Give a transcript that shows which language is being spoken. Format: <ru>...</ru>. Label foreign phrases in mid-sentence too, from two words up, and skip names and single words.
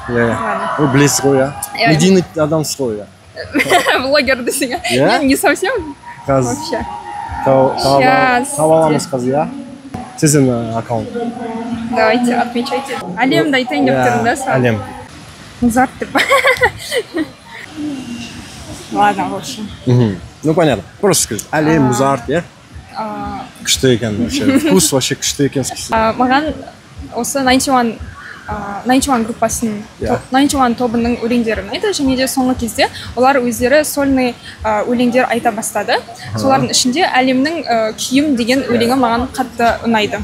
<kk>Иә. Білесіз ғой, иә. Медийный адамсыз ғой, иә. Блогер десең, иә.</kk> <ru>Не совсем? Вообще.</ru> <kk>Таба аламыз қазір, иә. Сіздің аккаунт.</kk> <ru>Давайте, отмечайте.</ru> <kk>Әлемді айтайын деп тұрдың да саған. Әлем. Музарт деп.</kk> <ru>Ладно, в общем. Ну, понятно. Просто скажи.</ru> <kk>Әлем, Музарт, иә? Күшті екен, вообще.</kk> <ru>Вкус вообще</ru> <kk>күшті екен. Маған осы 91 группасының, 91 тобының өлеңдері ұнайды, және де соңғы кезде олар өздері сольный өлеңдер айта бастады. Солардың ішінде әлемнің күйім деген өлеңі маған қатты ұнайды.</kk>